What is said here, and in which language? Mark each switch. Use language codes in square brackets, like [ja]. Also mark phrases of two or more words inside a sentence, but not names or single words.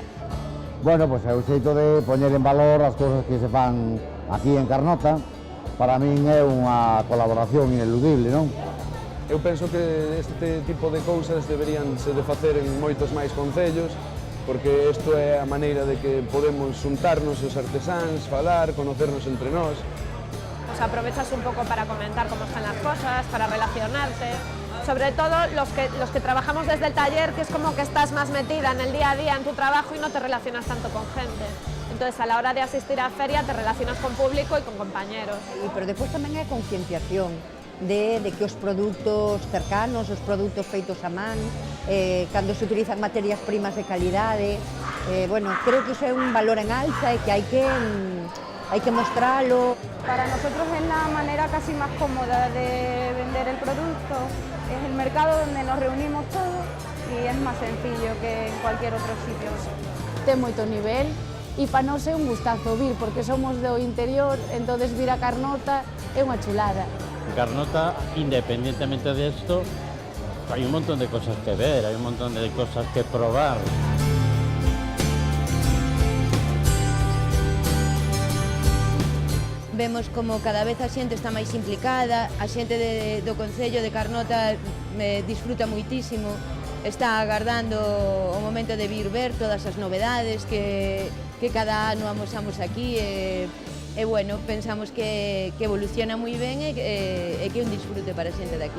[gl] Bueno, pois é o xeito de poñer en valor as cousas que se fan aquí en Carnota. Para min é unha colaboración ineludible, non? Eu penso que este tipo de cousas deberíanse de facer en moitos máis concellos, porque isto é a maneira de que podemos xuntarnos os artesáns, falar, conocernos entre nós. [es] Pues aprovechas un poco para comentar cómo están las cosas, para relacionarte. Sobre todo los que trabajamos desde el taller, que es como que estás más metida en el día a día en tu trabajo y no te relacionas tanto con gente. Entonces, a la hora de asistir a feria, te relacionas con público y con compañeros. [gl] Pero despois tamén é concienciación de que os produtos cercanos, os produtos feitos a man, cando se utilizan materias primas de calidade, bueno, creo que iso é un valor en alza e que hai que mostralo. [es] Para nosotros es la manera casi más cómoda de vender el producto, es el mercado donde nos reunimos todos y es más sencillo que en cualquier otro sitio. [gl] Ten moito nivel e para nós é un gustazo vir, porque somos do interior, entonces vir a Carnota é unha chulada. [es] En Carnota, independientemente de esto, hay un montón de cosas que ver, hay un montón de cosas que probar. [gl] Vemos como cada vez a xente está máis implicada, a xente do Concello de Carnota disfruta moitísimo, está agardando o momento de vir ver todas as novedades que cada ano amosamos aquí e bueno, pensamos que evoluciona moi ben e que é un disfrute para a xente daqui.